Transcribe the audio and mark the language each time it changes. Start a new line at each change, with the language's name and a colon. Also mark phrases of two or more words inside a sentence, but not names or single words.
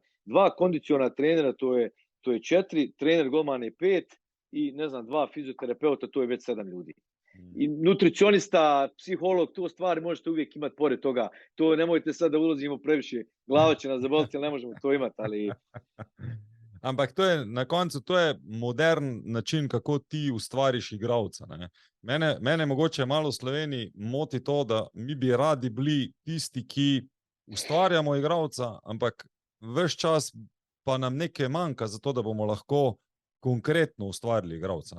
Bosnian: 2 kondiciona trenera, to je 4, trener golman je 5 i, ne znam, 2 fizioterapeuta, to je već 7 ljudi. I nutricionista, psiholog, to stvari možete uvijek imati pored toga. To nemojte sad da ulazimo previše. Glava će nas zaboliti, ali ne možemo to imati, ali...
Slovenian: Ampak to je na koncu, to je modern način, kako ti ustvariš igralca. Mene mogoče malo v Sloveniji moti to, da mi bi radi bili tisti, ki ustvarjamo igralca, ampak ves čas pa nam nekaj manjka za to, da bomo lahko konkretno ustvarili igralca.